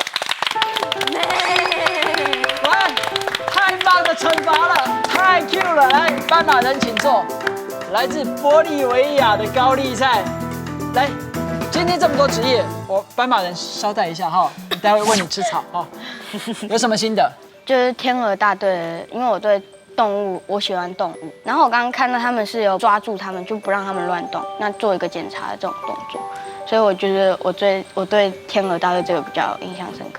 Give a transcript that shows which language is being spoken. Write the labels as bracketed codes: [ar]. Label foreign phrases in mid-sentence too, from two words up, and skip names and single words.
[zh] 哇，太棒的懲罰了，太 Q 了！來，斑馬人請坐。來自玻利維亞的高麗菜，來，今天這麼多職業，我斑馬人稍待一下哈，待會餵你吃草哈。有什麼心得？就是天鹅大队，因为我对动物，我喜欢动物。然后我刚刚看到他们是有抓住他们，就不让他们乱动，那做一个检查的这种动作。所以我觉得我对天鹅大队这个比较印象深刻。